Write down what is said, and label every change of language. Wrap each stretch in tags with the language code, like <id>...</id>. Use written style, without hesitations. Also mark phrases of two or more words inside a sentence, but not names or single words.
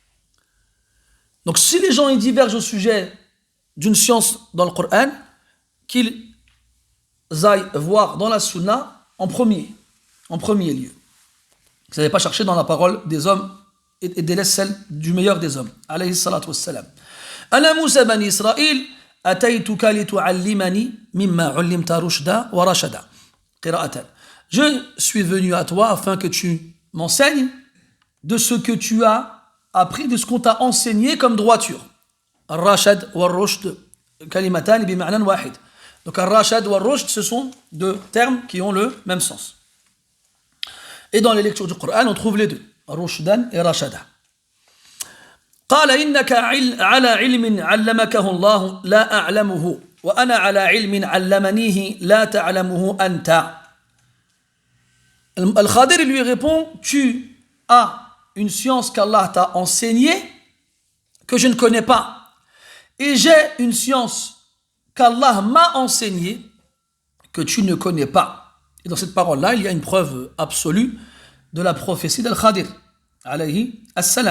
<fr>Donc si les gens ils divergent au sujet d'une science dans le Coran, qu'ils aillent voir dans la sunna en premier lieu. Vous n'allez pas chercher dans la parole des hommes et délaisse celle du meilleur des hommes.</fr> <ar>عليه الصلاة والسلام. أنا موسى بني إسرائيل أتيتك لتعلمني مما علمت رشدا ورشادا. Qira'atan.</ar> <fr>Je suis venu à toi afin que tu m'enseignes de ce que tu as appris, de ce qu'on t'a enseigné comme droiture.</fr> <ar>الرشاد والرشد كلمتان بمعنى واحد.</ar> <fr>Donc</fr> <ar>الرشاد والرشد,</ar> <fr>ce sont deux termes qui ont le même sens. Et dans les lectures du Coran, on trouve les deux, rushdan et rashada.</fr> <ar>قال إنك على علم علمكه الله لا أعلمه وأنا على علم علمنيه لا تعلمه أنت.</ar> <fr>Al-Khadir lui répond, tu as une science qu'Allah t'a enseignée que je ne connais pas, et j'ai une science qu'Allah m'a enseignée que tu ne connais pas. Et dans cette parole-là, il y a une preuve absolue de la prophétie d'Al-Khadir</fr> <ar>عليه السلام.</ar>